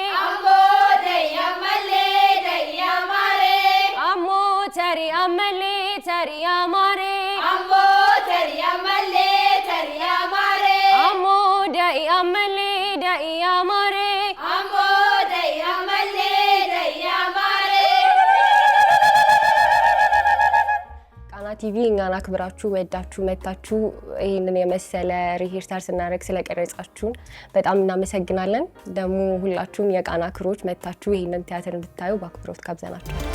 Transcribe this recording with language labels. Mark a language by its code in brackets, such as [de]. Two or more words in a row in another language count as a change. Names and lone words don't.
[om] Ammoo da'iyaa mallee da'iyaa maaree. Ammoo tariyaa mallee tariyaa maaree. Ammoo tariyaa mallee tariyaa maaree. Ammoo da'iyaa mallee da'iyaa maaree. Ammoo da'iyaa mallee da'iyaa maaree. [am] ቃና ቲቪ እኛን አክብራችሁ ወዳችሁ መታችሁ ይህንን የመሰለ ሪሄርሳል ስናደርግ ስለቀረጻችሁን በጣም እናመሰግናለን። ደግሞ ሁላችሁም የቃና ክሮች መታችሁ ይህንን ቲያትር እንድታዩ በአክብሮት ጋብዘናችሁ።